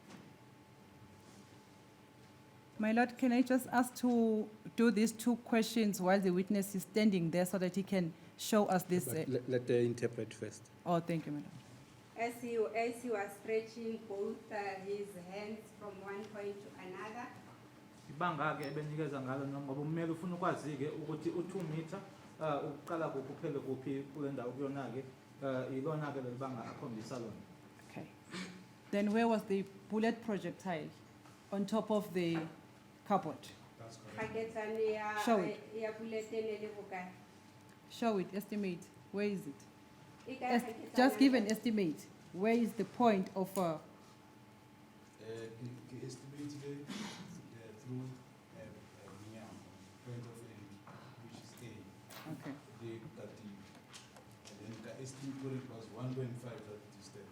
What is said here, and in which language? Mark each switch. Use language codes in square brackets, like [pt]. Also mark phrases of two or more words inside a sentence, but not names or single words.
[en] My lord, can I just ask to do these 2 questions while the witness is standing there so that he can show us this? But let the interpret first. Oh, thank you, my lord. As he was stretching both his hands from one point to another, [zu] Ibanga-ke ebenikeza ngalo noma ngoba ummeli ufuna ukwazi-ke ukuthi u-2 meter uqala kuphi uphele kuphi kule ndawo kuyona-ke ilona-ke leli banga akhombisa lona. [en] Okay. Then where was the bullet projectile? On top of the cupboard? [st] kgaketsane [en] Show it. [st] ya bullet e ne le hokae? [en] Show it, estimate. Where is it? [st] E kae [en] Just [st] kgaketsana [en] give an [st] ya- [en] estimate. Where is the point of, Estimate through point of entry, which is A. okay. The Katiba. And then the estimate was 1.5 that distance.